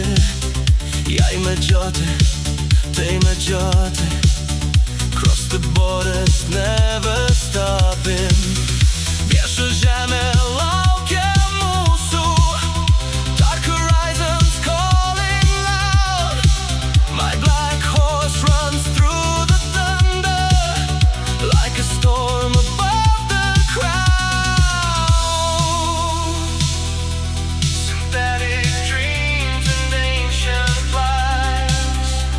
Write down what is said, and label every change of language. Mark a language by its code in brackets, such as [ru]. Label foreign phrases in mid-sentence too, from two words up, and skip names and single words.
[lt] Jei medžioti, tai medžioti. [en] Cross the borders, never stopping. [lt] Priešo žemė laukia mūsų. [en] Dark horizons calling loud. My black horse runs through the thunder like a storm above the crowd. Synthetic dreams and ancient lies.